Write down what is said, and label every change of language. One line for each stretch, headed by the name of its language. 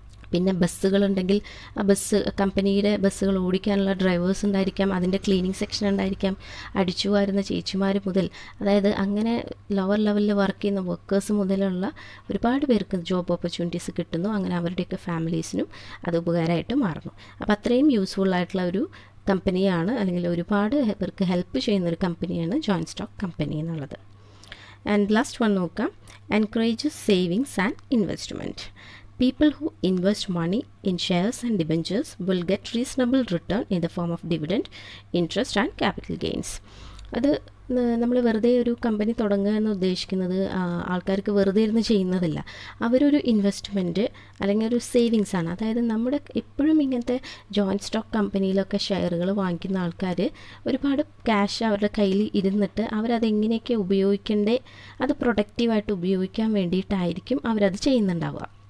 Malayalam: പിന്നെ ബസ്സുകളുണ്ടെങ്കിൽ ആ കമ്പനിയുടെ ബസ്സുകൾ ഓടിക്കാനുള്ള ഡ്രൈവേഴ്സ് ഉണ്ടായിരിക്കാം, അതിൻ്റെ ക്ലീനിങ് സെക്ഷൻ ഉണ്ടായിരിക്കാം, അടിച്ചു വാരുന്ന ചേച്ചിമാർ മുതൽ, അതായത് അങ്ങനെ ലോവർ ലെവലിൽ വർക്ക് ചെയ്യുന്ന വർക്കേഴ്സ് മുതലുള്ള ഒരുപാട് പേർക്ക് ജോബ് ഓപ്പർച്യൂണിറ്റീസ് കിട്ടുന്നു. അങ്ങനെ അവരുടെയൊക്കെ ഫാമിലീസിനും അത് ഉപകാരമായിട്ട് മാറുന്നു. അപ്പോൾ അത്രയും യൂസ്ഫുൾ ആയിട്ടുള്ള ഒരു കമ്പനിയാണ്, അല്ലെങ്കിൽ ഒരുപാട് പേർക്ക് ഹെൽപ്പ് ചെയ്യുന്നൊരു കമ്പനിയാണ് ജോയിൻറ്റ് സ്റ്റോക്ക് കമ്പനി എന്നുള്ളത്.
English: And last one നോക്കാം, encourages savings and investment. People who invest money in shares and debentures will get reasonable return in the form of dividend, interest and capital gains.
Malayalam: അത് നമ്മൾ വെറുതെ ഒരു company തുടങ്ങുക എന്ന് ഉദ്ദേശിക്കുന്നത് ആൾക്കാർക്ക് വെറുതെ ഇരുന്ന് ചെയ്യുന്നതല്ല. അവരൊരു ഇൻവെസ്റ്റ്മെൻറ്റ് അല്ലെങ്കിൽ ഒരു സേവിങ്സ് ആണ്. അതായത് നമ്മുടെ എപ്പോഴും ഇങ്ങനത്തെ ജോയിൻറ്റ് സ്റ്റോക്ക് കമ്പനിയിലൊക്കെ ഷെയറുകൾ വാങ്ങിക്കുന്ന ആൾക്കാർ ഒരുപാട് ക്യാഷ് അവരുടെ കയ്യിൽ ഇരുന്നിട്ട് അവരതെങ്ങനെയൊക്കെ ഉപയോഗിക്കേണ്ടേ, അത് പ്രൊഡക്റ്റീവായിട്ട് ഉപയോഗിക്കാൻ വേണ്ടിയിട്ടായിരിക്കും അവരത് ചെയ്യുന്നുണ്ടാവുക.